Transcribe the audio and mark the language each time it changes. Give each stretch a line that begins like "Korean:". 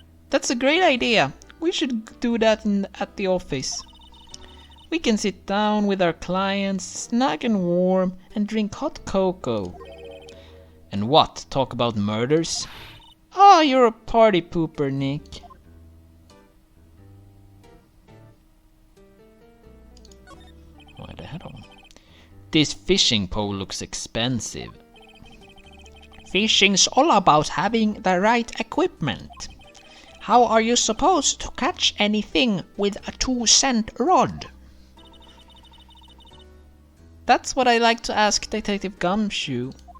English: That's a great idea. We should do that at the office. We can sit down with our clients, snug and warm, and drink hot cocoa. And what? Talk about murders? Oh, you're a party pooper, Nick.
Swedish: Vad är det här då?
English: This fishing pole looks expensive. Fishing's all about having the right equipment. How are you supposed to catch anything with a 2-cent rod? That's what I like to ask Detective Gumshoe.